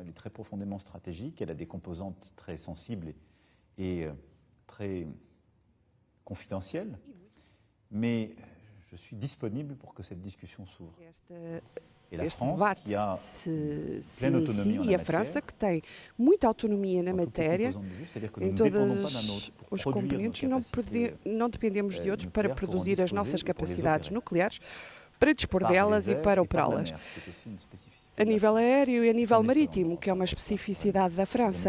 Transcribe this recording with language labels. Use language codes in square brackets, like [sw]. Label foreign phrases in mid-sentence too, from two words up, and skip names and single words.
[fr] Elle est très profondément stratégique, elle a des composantes très sensibles et très confidentielle, mais je suis disponible pour que cette discussion s'ouvre. Et la France, qui a pleine autonomie en la matière, [pt] e a França, que tem muita autonomia na matéria, em todos os componentes, não dependemos de outros para produzir as nossas capacidades nucleares, para dispor delas e para operá-las. A nível aéreo e a nível marítimo, que é uma especificidade da França.